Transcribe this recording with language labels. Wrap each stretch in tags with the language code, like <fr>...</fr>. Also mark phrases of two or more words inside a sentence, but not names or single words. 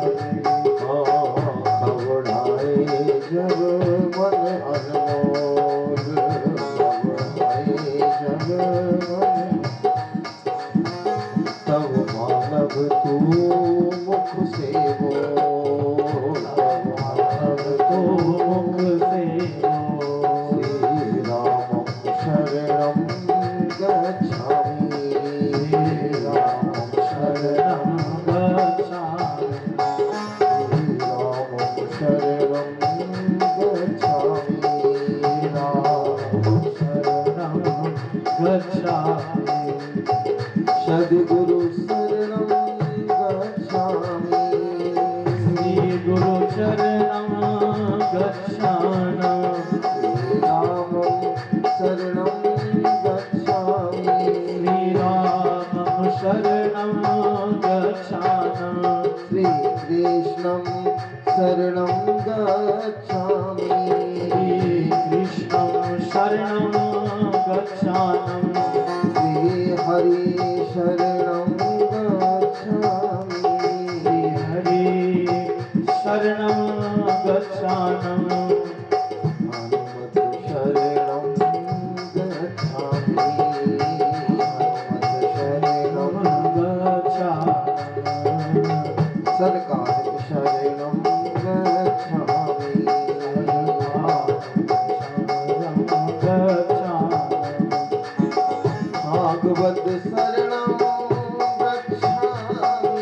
<hi>खबराए जग मन अनमोल खबराए जग मन तब मानव तू मुख से बोल तब मानव तो तू मुख से</hi> <sa>श्री राम शरणं गच्छामि राम शरणं शरणं गच्छामि सद्गुरु शरणं गच्छामि श्री गुरु चरणं गच्छामि राम शरणं गच्छामि श्री राम शरणं गच्छामि श्री कृष्णं शरणं गच्छामि कृष्णं शरणं गच्छामि श्री हरि शरणं गच्छामि हरि शरणं गच्छामि हनुमत शरणं गच्छामि हनुमत शरणं सरकार शरणं गच्छामि भागवत शरणं गच्छामि</sa>